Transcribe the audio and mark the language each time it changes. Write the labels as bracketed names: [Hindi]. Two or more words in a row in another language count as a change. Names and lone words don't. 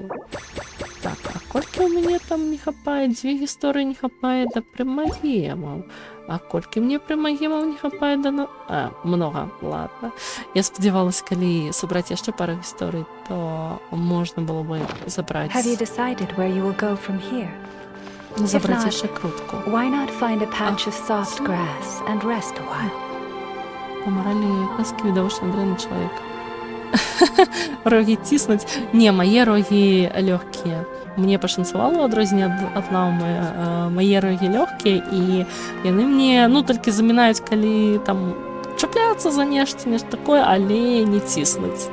[Belarusian] Так, а колькі ў мяне там не хапае? 2 гісторыі не хапае да прымагемаў. А колькі мне прымагемаў не хапае да... Многа, ладно. Я спадзявалася, калі сабраць яшчэ пару гісторый, то можна было бы забраць... [English] Have you decided where you will go from here? [Belarusian] Забраць [English] not, [Belarusian] яшчэ крутку. [English] Why not find a patch of soft grass and rest a while? [Belarusian] По моралі казки відавочна дрэнны чалавек. Рогі ціснуць. Не, мае рогі лёгкія. Мне пашанцавала ў адрозненне ад ламы. Мае рогі лёгкія, і яны мне, ну, толькі замінаюць, калі там чапляцца за нешта такое, але не ціснуць.